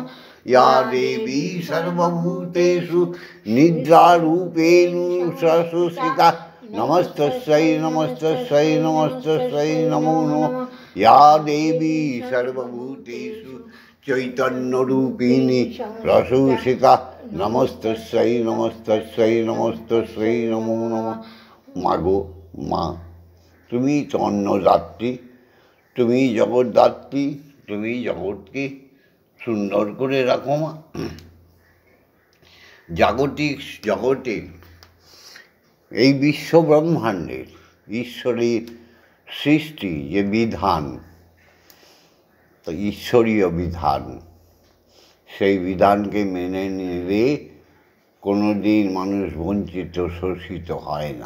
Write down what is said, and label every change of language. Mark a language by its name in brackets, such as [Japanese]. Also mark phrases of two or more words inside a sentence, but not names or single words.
[Sanskrit] ইয়া দেবী সর্বভূতেষু নিদ্রারূপেণ সংস্থিতা নমস্তস্যৈ নমস্তস্যৈ নমস্তস্যৈ নমো নমঃ। ইয়া দেবী সর্বভূতেষু চৈতন্যরূপিণী রসৌষিতা নমস্তস্যৈ নমস্তস্যৈ নমস্তস্যৈ নমো নমঃ। [Bangla] মাগো মা, তুমি তো অন্নদাত্রী, তুমি জগৎদাত্রী, তুমি জগৎকে সুন্দর করে রাখো মা। জাগতিক জগতে এই বিশ্ব ব্রহ্মাণ্ডের ঈশ্বরের সৃষ্টি যে বিধান, তো ঈশ্বরীয় বিধান, সেই বিধানকে মেনে নিলে কোনো দিন মানুষ বঞ্চিত শোষিত হয় না।